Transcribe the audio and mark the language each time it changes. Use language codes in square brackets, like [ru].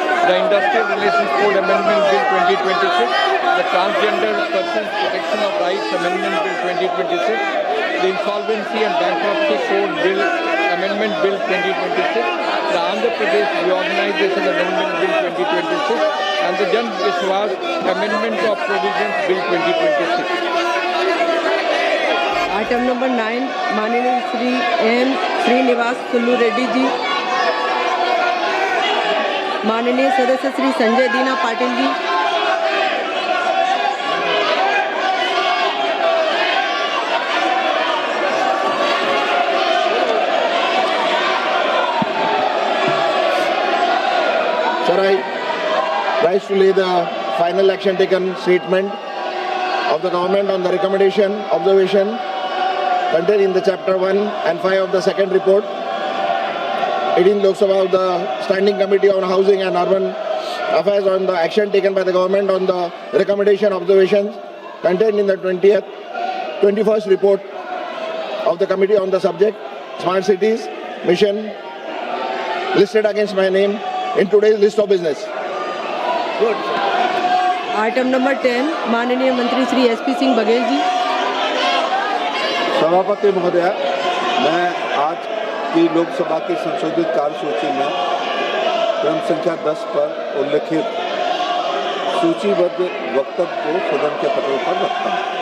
[en] The Industrial Relations Code Amendment Bill 2026, the Transgender Persons Protection of Rights Amendment Bill 2026, the Insolvency and Bankruptcy Code Bill Amendment Bill 2026, the Andhra Pradesh Reorganization Amendment Bill 2026 and the Jan Vishwas Amendment of Provisions Bill 2026. [hi] Item number 9 माननीय Shri M Srinivas Sulu Reddy ji. माननीय सदस्य श्री संजय दीना Patil ji. [en] Sir, I rise to lay the final action taken statement of the government on the recommendation, observation contained in the chapter 1 and 5 of the second report, 18th Lok Sabha of the Standing Committee on Housing and Urban Affairs on the action taken by the government on the recommendation, observations contained in the 21st report of the committee on the subject, Smart Cities Mission, listed against my name in today's list of business. Good. [hi] Item number 10 माननीय मंत्री Shri SP Singh Baghel ji. सभापति महोदय, मैं आज की लोकसभा की संशोधित कार्यसूची में क्रम संख्या 10 पर उल्लिखित सूचीबद्ध वक्तव्य को सदन के पटल पर रखता हूँ।